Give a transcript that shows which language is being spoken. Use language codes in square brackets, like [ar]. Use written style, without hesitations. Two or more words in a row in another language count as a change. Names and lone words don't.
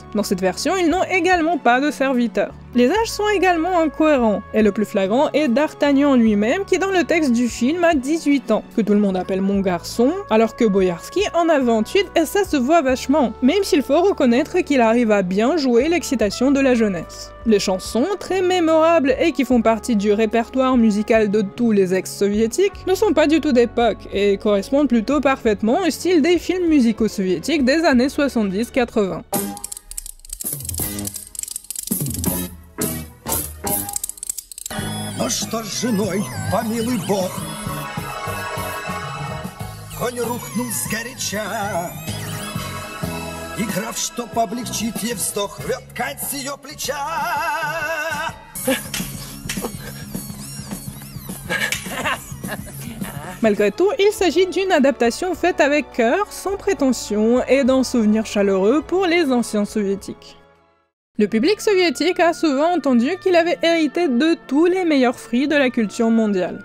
[fr] Dans cette version, ils n'ont également pas de serviteurs. Les âges sont également incohérents, et le plus flagrant est D'Artagnan lui-même qui dans le texte du film a 18 ans, que tout le monde appelle mon garçon, alors que Boïarski en a 28 et ça se voit vachement, même s'il faut reconnaître qu'il arrive à bien jouer l'excitation de la jeunesse. Les chansons, très mémorables et qui font partie du répertoire musical de tous les ex-soviétiques, ne sont pas du tout d'époque et correspondent plutôt parfaitement au style des films musico-soviétiques des années 70-80. [ru] Ну что с женой, помилуй Бог, конь рухнул сгоряча, и граф, чтоб облегчить ей вздох, рвет ткань с ее плеча. [fr] Malgré tout, il s'agit d'une adaptation faite avec cœur, sans prétention et d'un souvenir chaleureux pour les anciens soviétiques. Le public soviétique a souvent entendu qu'il avait hérité de tous les meilleurs fruits de la culture mondiale.